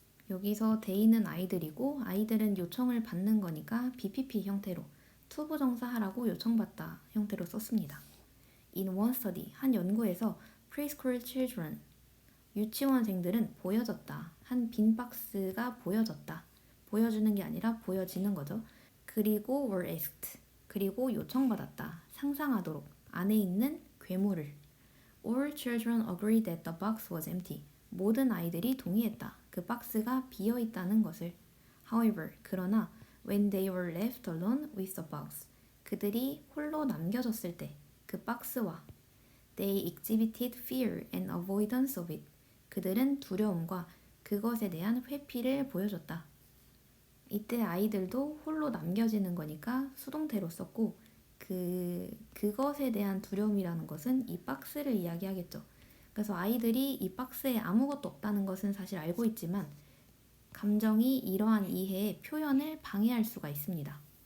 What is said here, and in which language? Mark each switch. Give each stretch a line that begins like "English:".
Korean: 여기서 they는 아이들이고 아이들은 요청을 받는 거니까 BPP 형태로 투부정사 하라고 요청받다 형태로 썼습니다.
English: In one study,
Korean: 한 연구에서
English: preschool children,
Korean: 유치원생들은 보여졌다. 한 빈 박스가 보여졌다. 보여주는 게 아니라 보여지는 거죠. 그리고
English: were asked.
Korean: 그리고 요청받았다. 상상하도록. 안에 있는 괴물을.
English: All children agreed that the box was empty.
Korean: 모든 아이들이 동의했다. 그 박스가 비어 있다는 것을.
English: However,
Korean: 그러나
English: when they were left alone with the box.
Korean: 그들이 홀로 남겨졌을 때 그 박스와
English: they exhibited fear and avoidance of it.
Korean: 그들은 두려움과 그것에 대한 회피를 보여줬다. 이때 아이들도 홀로 남겨지는 거니까 수동태로 썼고 그것에 대한 두려움이라는 것은 이 박스를 이야기하겠죠. 그래서 아이들이 이 박스에 아무것도 없다는 것은 사실 알고 있지만 감정이 이러한 이해의 표현을 방해할 수가 있습니다.